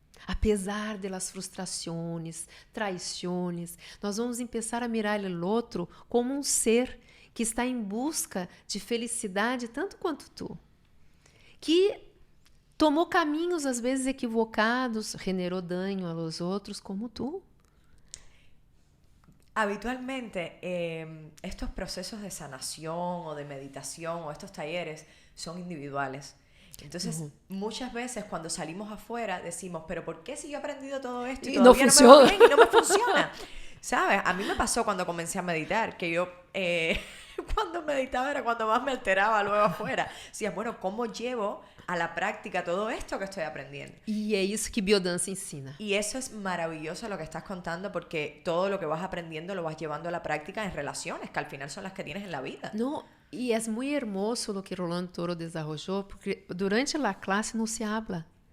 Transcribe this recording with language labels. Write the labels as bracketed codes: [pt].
[pt] Apesar das frustrações, traições, nós vamos começar a mirar o outro como um ser que está em busca de felicidade tanto quanto tu. Que tomou caminhos às vezes equivocados, generou dano aos outros como tu. [es] Habitualmente, estos procesos de sanación o de meditación o estos talleres son individuales. Entonces, muchas veces cuando salimos afuera decimos, pero ¿por qué si yo he aprendido todo esto y todavía no me va bien y no me funciona? ¿Sabes? A mí me pasó cuando comencé a meditar, que yo cuando meditaba era cuando más me alteraba luego afuera. Decía, bueno, ¿cómo llevo a la práctica todo esto que estoy aprendiendo? [pt] E é isso que biodança ensina. [es] Y eso es maravilloso lo que estás contando, porque todo lo que vas aprendiendo lo vas llevando a la práctica en relaciones, que al final son las que tienes en la vida. [pt] No, e é muito hermoso o que Rolando Toro desenvolveu, porque durante a classe não se habla.